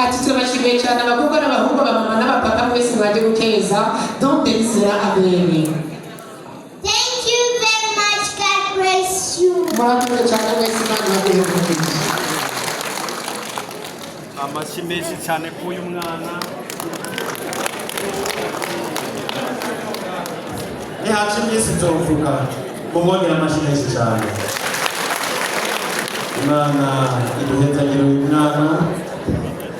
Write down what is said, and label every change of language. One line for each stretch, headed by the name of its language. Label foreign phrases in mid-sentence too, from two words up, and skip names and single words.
Rundi: turashimiye cyane abakobwa n'abahungu abamama n'abapapa mwese mwaje gukeza donc Delisia abere.
English: Thank you very much. God bless you.
Rundi: Murakoze cyane mwese Imana ibahe umugisha. Amashyi menshi cyane k'uyu mwana. Nihaca iminsi nzovuga mumwongera amashyi menshi cyane. Imana iduhezagire uyu mwana.